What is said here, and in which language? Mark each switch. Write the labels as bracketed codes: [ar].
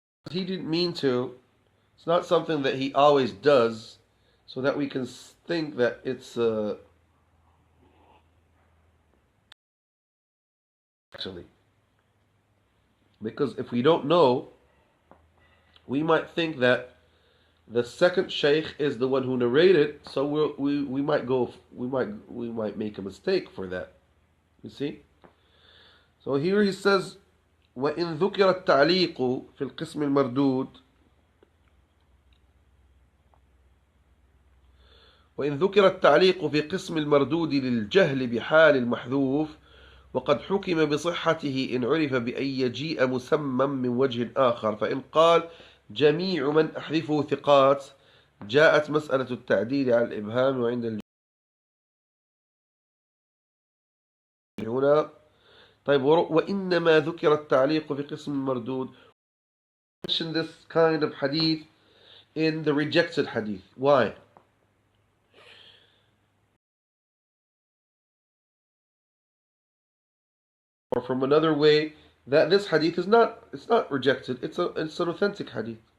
[en] He didn't mean to. It's not something that he always does, so that we can think that it's actually. Because if we don't know, we might think that the second sheikh is the one who narrated, so we might make a mistake for that. You see? So here he says, [ar] وإن ذكر التعليق في القسم المردود وإن ذكر التعليق في قسم المردود للجهل بحال المحذوف وقد حكم بصحته إن عرف بأن يجيء مسمى من وجه آخر فإن قال جميع من أحذفه ثقات جاءت مسألة التعديل على الإبهام وعند هنا. طيب وإنما ذكر التعليق في قسم المردود. [en] Mention this kind of hadith in the rejected hadith. Why? Or from another way, that this hadith is not rejected, it's an authentic hadith.